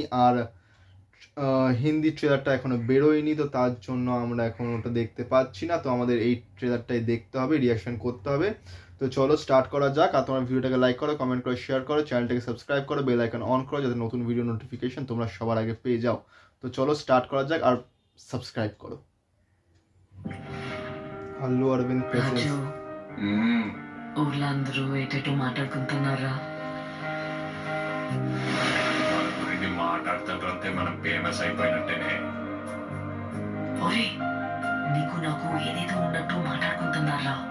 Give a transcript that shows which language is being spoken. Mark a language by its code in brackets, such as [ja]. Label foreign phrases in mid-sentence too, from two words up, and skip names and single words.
[bn] আর হিন্দি ট্রেলারটা এখনো বেরোয়নি, তো তার জন্য আমরা এখন ওটা দেখতে পাচ্ছি না। তো আমাদের এই ট্রেলারটাই দেখতে হবে, রিয়াকশন করতে হবে। তো চলো স্টার্ট করা যাক। আর তোমার ভিডিওটাকে লাইক করো, কমেন্ট করো, শেয়ার করো, চ্যানেলটাকে সাবস্ক্রাইব করো, [en] bell icon [bn] অন করো, যাতে নতুন [en] video notification [bn] তোমরা সবার আগে পেয়ে যাও। তো চলো স্টার্ট করা যাক, আর সাবস্ক্রাইব করো। [te] అల్లు అరవింద్ ప్రెసెన్స్. రాజు ఊర్లందరూ ఏటేటో మాట్లాడుకుంటున్నారా? మన గురించి మాట్లాడుతుంటే మనం ఫేమస్ అయిపోయినట్టేనే. ఒరే, నీకు నాకు ఏదేదో ఉన్నట్టు మాట్లాడుకుంటున్నారా?